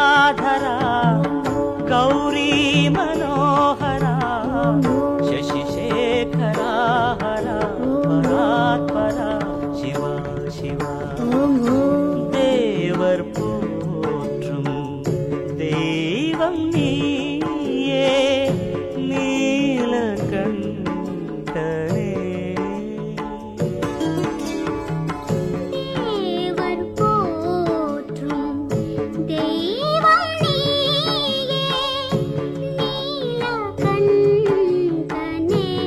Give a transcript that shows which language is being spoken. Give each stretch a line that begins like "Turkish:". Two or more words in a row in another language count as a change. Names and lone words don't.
Sanskrit: गङ्गाधरा गौरी मनोहरा शशिशेखरा हरा परात्परा शिवा शिवा
Tamil: தேவர் போற்றும் தெய்வம் நீயே நீலகண்டனே தேவர் போற்றும் தெய்வம் நீயே நீலகண்டனே